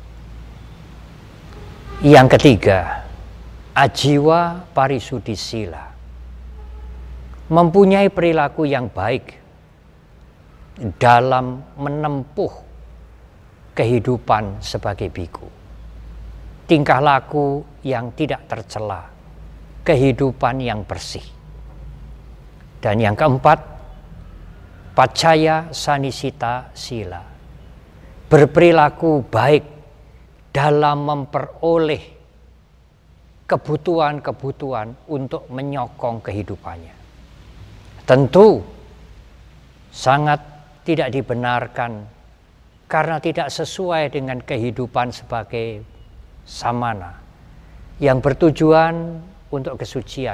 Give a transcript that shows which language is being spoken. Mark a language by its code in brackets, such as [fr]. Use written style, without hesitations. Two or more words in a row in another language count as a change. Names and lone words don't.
[id] Yang ketiga, [pi] ajiwa parisuddhisila, [id] mempunyai perilaku yang baik dalam menempuh kehidupan sebagai biku. Tingkah laku yang tidak tercela, kehidupan yang bersih. Dan yang keempat, [pi] paccaya sanisita sila, [id] berperilaku baik dalam memperoleh kebutuhan-kebutuhan untuk menyokong kehidupannya. Tentu sangat tidak dibenarkan karena tidak sesuai dengan kehidupan sebagai samana yang bertujuan untuk kesucian.